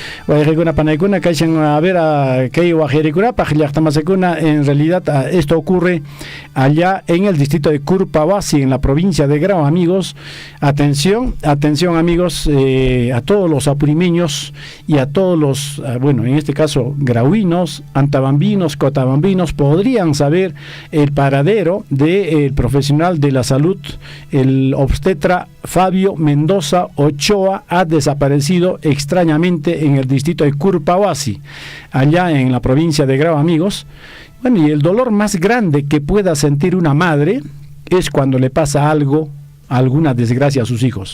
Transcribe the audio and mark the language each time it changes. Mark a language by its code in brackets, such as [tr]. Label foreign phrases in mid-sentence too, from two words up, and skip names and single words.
[es] En realidad, esto ocurre allá en el distrito de Curpawasi, en la provincia de Grau, amigos. Atención, amigos, a todos los apurimeños y a todos los, bueno, en este caso, grauinos, antabambinos, cotabambinos, podrían saber el paradero del profesional de la salud. El obstetra Fabio Mendoza Ochoa ha desaparecido extrañamente en el distrito de Curpawasi, allá en la provincia de Grau, amigos. Bueno, y el dolor más grande que pueda sentir una madre es cuando le pasa algo, alguna desgracia a sus hijos.